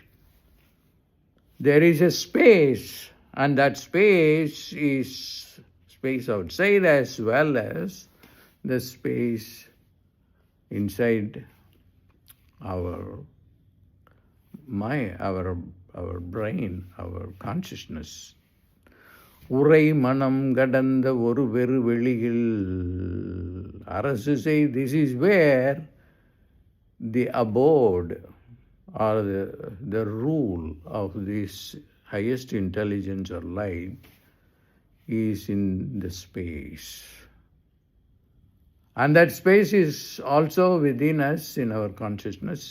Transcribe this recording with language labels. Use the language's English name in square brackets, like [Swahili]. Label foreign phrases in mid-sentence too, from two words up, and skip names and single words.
[English] There is a space, and that space is space outside as well as the space inside our mind, our brain, our consciousness. [Tamil] உரைமனம் கடந்த பெரு அரசு [English] say, this is where the abode or the rule of this highest intelligence or light is in the space. And that space is also within us, in our consciousness.